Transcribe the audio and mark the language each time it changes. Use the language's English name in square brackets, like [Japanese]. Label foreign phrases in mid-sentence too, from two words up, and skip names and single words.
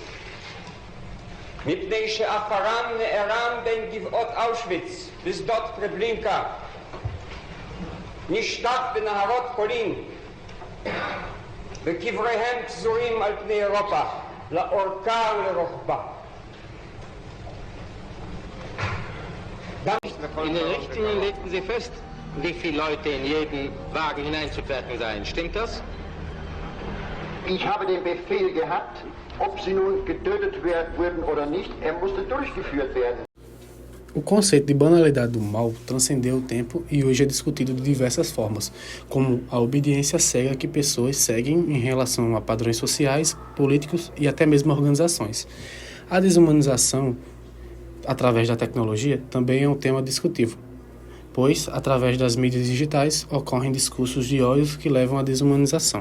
[Hebrew] מפני שאפרם נערם בין גבעות אושוויץ לשדות טרבלינקה, נשטף בנהרות פולין, וקבריהם פזורים על פני אירופה, לאורכה ולרוחבה. [German] In den Richtlinien legten Sie fest, wie viele Leute in jeden Wagen hineinzufertigen seien. Stimmt das? Ich habe den Befehl gehabt, ob sie nun getötet wurden oder nicht, er musste durchgeführt werden. [Portuguese] O conceito de banalidade do mal transcendeu o tempo e hoje é discutido de diversas formas, como a obediência cega que pessoas seguem em relação a padrões sociais, políticos e até mesmo organizações. A desumanização através da tecnologia também é um tema discutível, pois, através das mídias digitais, ocorrem discursos de ódio que levam à desumanização.